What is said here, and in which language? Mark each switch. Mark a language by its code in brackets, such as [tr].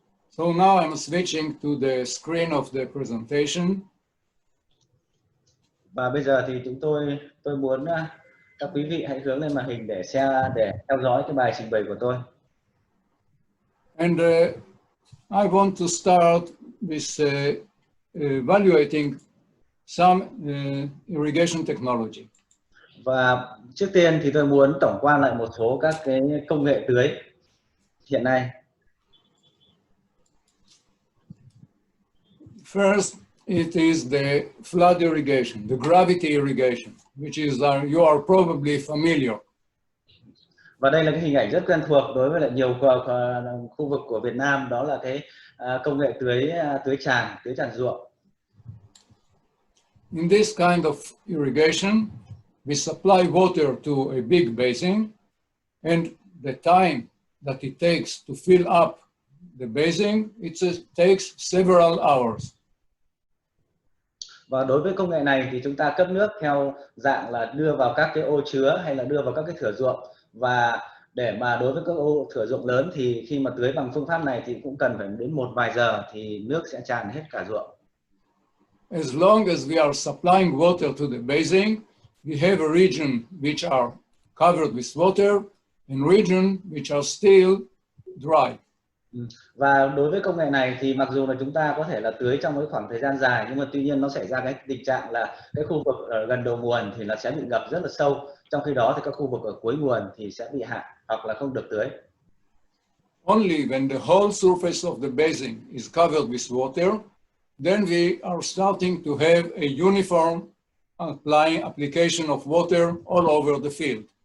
[en] So now I'm switching to the screen of the presentation. [vi] Và bây giờ thì tôi muốn các quý vị hãy hướng lên màn hình để theo dõi cái bài trình bày của tôi. [en] And I want to start with evaluating some irrigation technology. [vi] Và trước tiên thì tôi muốn tổng quan lại một số các cái công nghệ tưới hiện nay. [en] First, it is the flood irrigation, the gravity irrigation, which is you are probably familiar. [vi] Và đây là cái hình ảnh rất quen thuộc đối với lại nhiều khu vực của Việt Nam, đó là cái công nghệ tưới tràn ruộng. [en] In this kind of irrigation, we supply water to a big basin, and the time that it takes to fill up the basin, it takes several hours. [vi] Và đối với công nghệ này thì chúng ta cấp nước theo dạng là đưa vào các cái ô chứa hay là đưa vào các cái thửa ruộng, và để mà đối với các ô thửa ruộng lớn thì khi mà tưới bằng phương pháp này thì cũng cần phải đến một vài giờ thì nước sẽ tràn hết cả ruộng. [en] As long as we are supplying water to the basin, we have a region which are covered with water and region which are still dry. [vi] Và đối với công nghệ này thì mặc dù là chúng ta có thể là tưới trong cái khoảng thời gian dài, nhưng mà tuy nhiên nó xảy ra cái tình trạng là cái khu vực ở gần đầu nguồn thì nó sẽ bị ngập rất là sâu, trong khi đó thì các khu vực ở cuối nguồn thì sẽ bị hạn hoặc là không được tưới. [en] Only when the whole surface of the basin is covered with water, then we are starting to have a uniform application of water all over the field.